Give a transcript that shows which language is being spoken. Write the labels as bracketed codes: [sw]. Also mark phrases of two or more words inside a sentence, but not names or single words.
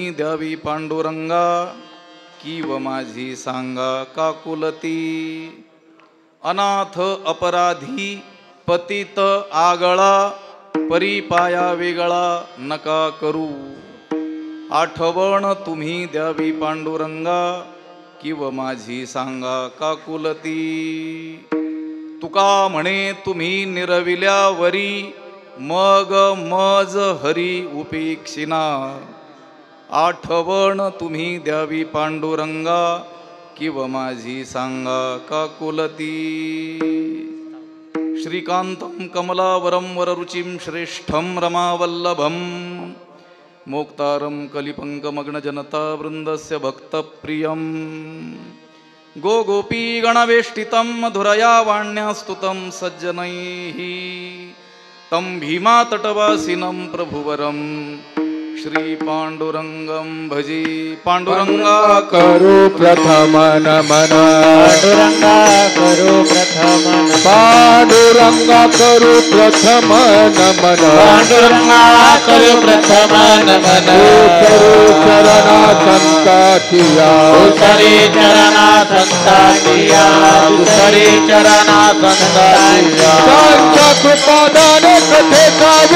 [mr] द्यावी पांडुरंगा किव माझी सांगा काकुलती अनाथ अपराधी पतित आगळा परिपाया वेगळा नका करू आठवण तुम्ही द्यावी पांडुरंगा किव माझी सांगा काकुलती तुका म्हणे तुम्ही निरविल्यावरी मग मज हरी उपेक्षिना आठवण तुम्ही द्यावी पांडुरंगा किव माझी सांगा काकुलती [sa] श्रीकांतं कमलावरं वररुचिं श्रेष्ठं रमावल्लभं मोक्तारं कलिपङ्कमग्नजनता वृन्दस्य भक्तप्रियं गोपी गणवेष्टितं मधुरया वाण्या स्तुतं सज्जनैः तं भीमातटवासिनं प्रभुवरं श्री पांडुरंगं भजे पांडुरंगा [mr] करो प्रथम नमन पांडुरंगा करो प्रथम पांडुरंगा करो प्रथम नमन पांडुरंगा करो प्रथम नमन करो चरणा संतातिया दुसरे चरणा संतातिया दुसरे चरणा संतातिया संत कृपादान कथे